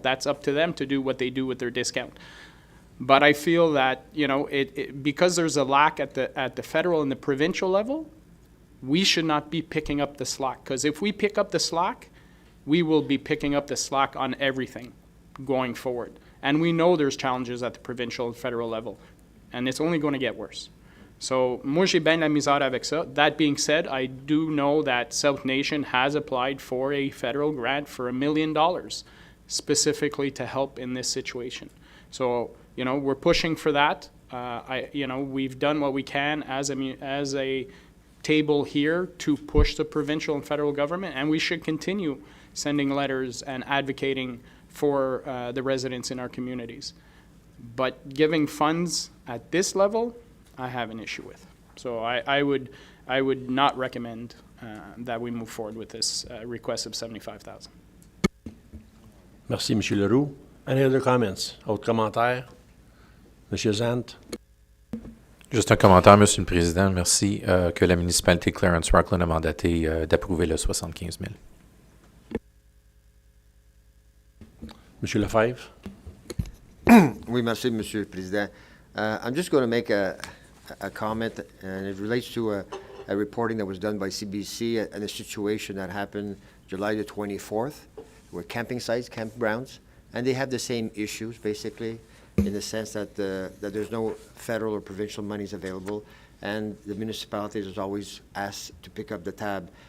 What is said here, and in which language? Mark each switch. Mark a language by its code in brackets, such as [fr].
[en] That's up to them to do what they do with their discount. But I feel that, because there's a lack at the federal and the provincial level, we should not be picking up the slack. Because if we pick up the slack, we will be picking up the slack on everything going forward. And we know there's challenges at the provincial and federal level. And it's only going to get worse. [fr] So, moi, j'ai bien la misère avec ça. [en] That being said, I do know that South Nation has applied for a federal grant for $1 million specifically to help in this situation. So, we're pushing for that. We've done what we can as a table here to push the provincial and federal government, and we should continue sending letters and advocating for the residents in our communities. But giving funds at this level, I have an issue with. So I would not recommend that we move forward with this request of $75,000. [fr] Merci, M. Leroux. [en] Any other comments? [fr] Autres commentaires? M. Zant? Juste un commentaire, Monsieur le Président. Merci que la municipalité Clarence-Rockland a mandaté d'approuver le 75 000. M. Lefebvre? Oui, merci, Monsieur le Président. [en] I'm just going to make a comment, and it relates to a reporting that was done by CBC and a situation that happened July the 24th, where camping sites, campgrounds, and they have the same issues, basically, in the sense that there's no federal or provincial monies available, and the municipalities is always asked to pick up the tab.